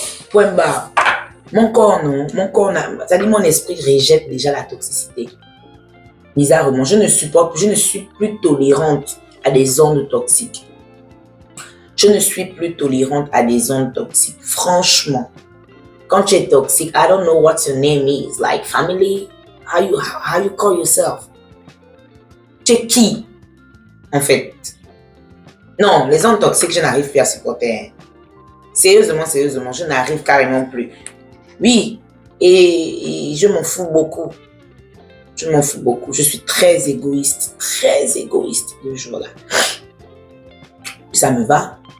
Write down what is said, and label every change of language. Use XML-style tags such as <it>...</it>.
<fr>Point barre. Mon corps, non. Mon corps, ça dit, mon esprit rejette déjà la toxicité. Bizarrement, je ne suis plus tolérante à des ondes toxiques. Je ne suis plus tolérante à des ondes toxiques. Franchement, quand tu es toxique,</fr> <en>I don't know what your name is. Like family, how you call yourself?</en> <fr>Tu es qui, en fait? Non, les ondes toxiques, je n'arrive plus à supporter. Sérieusement, je n'arrive carrément plus. Oui, et je m'en fous beaucoup. Je m'en fous beaucoup. Je suis très égoïste le jour-là. Ça me va.</fr>